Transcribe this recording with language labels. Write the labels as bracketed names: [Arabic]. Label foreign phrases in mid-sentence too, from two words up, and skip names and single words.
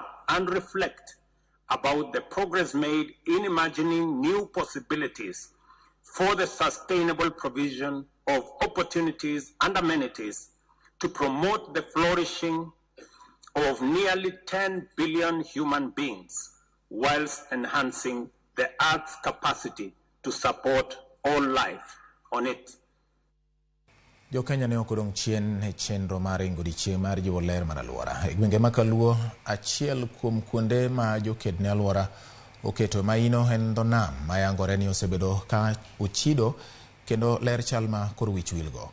[English] and reflect about the progress made in imagining new possibilities for the sustainable provision of opportunities and amenities to promote the flourishing of nearly 10 billion human beings whilst enhancing the Earth's capacity to support all life on it. [Luo (Kenya and Tanzania)] Jo Kenya ne okodong chien e chenro mar ngodichieng mar jiwo ler mar alwora. E gwenge ma Kaluo, achiel kuom kuonde ma joked ne alwora oketo maino en dho nam mayangore ni osebedo ka ochido kendo ler chal ma koro wich wilgo.